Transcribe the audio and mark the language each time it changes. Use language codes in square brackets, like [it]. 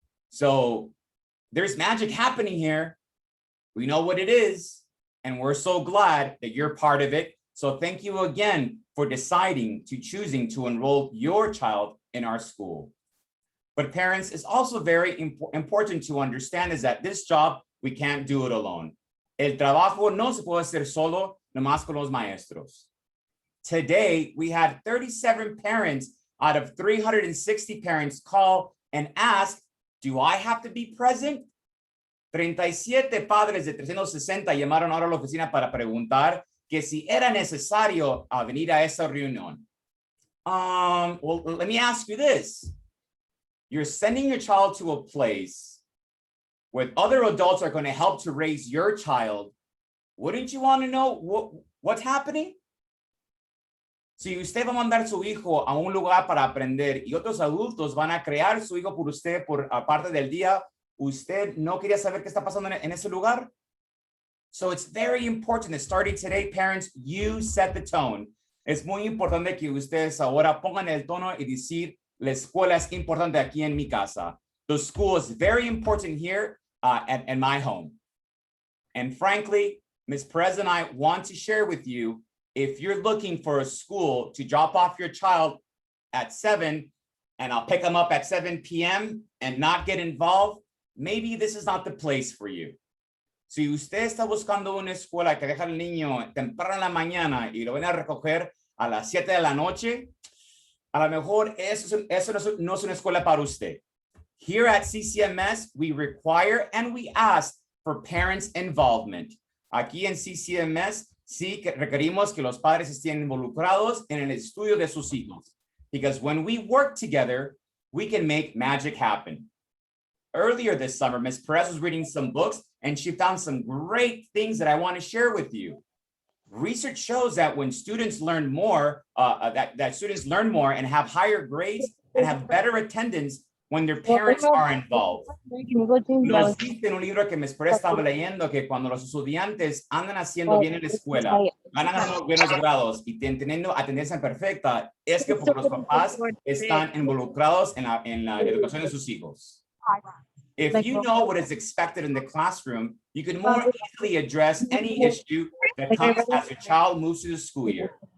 [en] So there's magic happening here. We know what it is, and we're so glad that you're part of it. So thank you again for choosing to enroll your child in our school. But parents, it's also very important to understand is that this job, we can't do it alone. [es] El trabajo no se puede hacer solo, nomás con los maestros. [en] Today, we had 37 parents out of 360 parents call and ask, do I have to be present? [es] 37 padres de 360 llamaron ahora a la oficina para preguntar que si era necesario venir a esa reunión. [en] Well, let me ask you this. You're sending your child to a place where other adults are going to help to raise your child. Wouldn't you want to know what's happening? [es] Si usted va a mandar su hijo a un lugar para aprender y otros adultos van a crear su hijo por usted por parte del día, ¿usted no quería saber qué está pasando en ese lugar? [en] So it's very important that starting today, parents, you set the tone. [es] Es muy importante que ustedes ahora pongan el tono y decir, la escuela es importante aquí en mi casa. [en] The school is very important here at my home. And frankly, Ms. Perez and I want to share with you, if you're looking for a school to drop off your child at 7, and I'll pick them up at 7 p.m. and not get involved, maybe this is not the place for you. [es] Si usted está buscando una escuela que deja al niño temprano en la mañana y lo van a recoger a las 7 de la noche, a lo mejor eso no es una escuela para usted. [en] Here at CCMS, we require and we ask for parents' involvement. [es] Aquí en CCMS, sí que requerimos que los padres estén involucrados en el estudio de sus hijos. [en] Because when we work together, we can make magic happen. Earlier this summer, Ms. Perez was reading some books and she found some great things that I want to share with you. Research shows that when students learn more, that students learn more and have higher grades and have better attendance when their parents are involved. [es] Nos dice en un libro que Ms. Perez estaba leyendo que cuando los estudiantes andan haciendo bien en la escuela, ganan buenos grados y teniendo atendencia perfecta, es que porque los papás están involucrados en la educación de sus hijos. [en] If you know what is expected in the classroom, you can more easily address any issue that comes as your child moves through the school year.